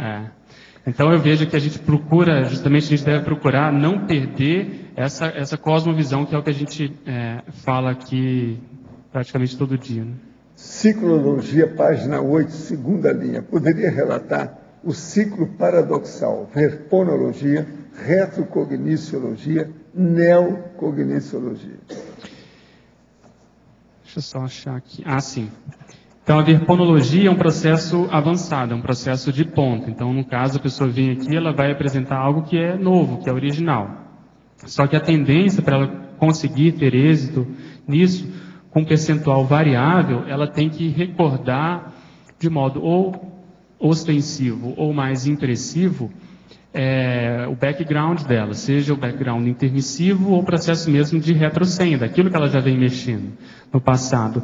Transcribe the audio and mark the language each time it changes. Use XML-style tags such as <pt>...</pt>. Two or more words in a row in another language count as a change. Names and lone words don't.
<pt>Então eu vejo que a gente procura, justamente a gente deve procurar não perder essa cosmovisão, que é o que a gente fala aqui praticamente todo dia. Né? Ciclologia, página 8, segunda linha. Poderia relatar o ciclo paradoxal, verponologia, retrocogniciologia, neocogniciologia. Deixa eu só achar aqui. Sim. Então, a verponologia é um processo avançado, é um processo de ponto. Então, no caso, a pessoa vem aqui, ela vai apresentar algo que é novo, que é original. Só que a tendência para ela conseguir ter êxito nisso, com percentual variável, ela tem que recordar de modo ou ostensivo ou mais impressivo o background dela, seja o background intermissivo ou o processo mesmo de retrocenda, daquilo que ela já vem mexendo no passado.</pt>